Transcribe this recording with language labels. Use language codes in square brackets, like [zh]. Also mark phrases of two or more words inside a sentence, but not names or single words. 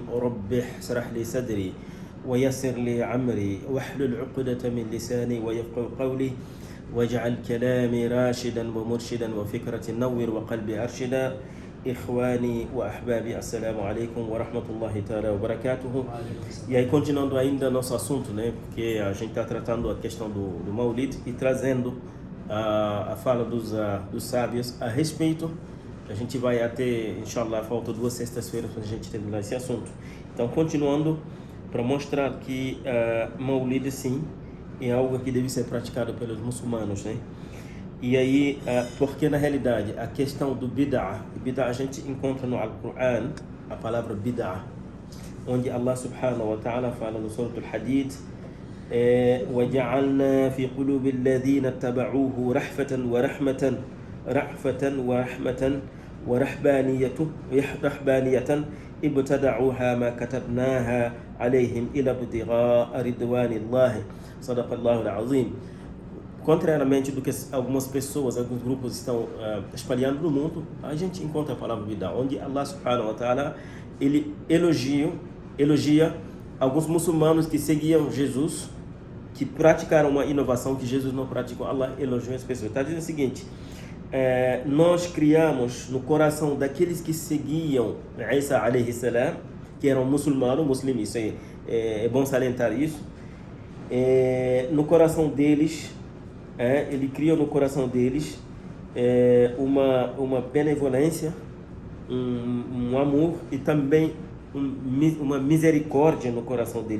[ar] رب اشرح لي صدري ويسر لي عمري واحلل عقدة من لساني ويفقهوا قولي واجعل كلامي راشدا ومرشدا وفكرة نور وقلبي أرشدا. إخواني وأحبابي، السلام عليكم ورحمة الله تعالى وبركاته. [pt] E aí, continuando ainda nosso assunto, né? Porque a gente está tratando a questão do Maulid e trazendo a fala dos sábios a respeito. A gente vai até, inshallah, falta 2 sextas-feiras para a gente terminar esse assunto. Então, continuando, para mostrar que Maulid, sim, é algo que deve ser praticado pelos muçulmanos, né? E aí, porque na realidade a questão do bid'ah a gente encontra no Alcorão a palavra bid'ah, onde [ar] الله سبحانه وتعالى [pt] fala no Surah Al-Hadid: [ar] وَجَعَلْنَا فِي قُلُوبِ الَّذِينَ اتَّبَعُوهُ رَحْفَةً وَرَحْمَةً ورهبانية ابتدعوها ما كتبناها عليهم إلى ابتغاء رضوان الله صدق الله العظيم. [pt] Contrariamente do que algumas pessoas, alguns grupos estão espalhando no mundo, a gente encontra a palavra bid'ah, onde [ar] الله سبحانه وتعالى [pt] ele elogia alguns muçulmanos que seguiam Jesus, que praticaram uma inovação que Jesus não praticou. Allah elogiou as pessoas. Está dizendo o seguinte: nós criamos no coração daqueles que seguiam Isa [ar] عليه السلام, [pt] que eram muçulmanos, isso é bom salientar isso, no coração deles, ele criou no coração deles uma benevolência, um amor e também uma misericórdia no coração deles.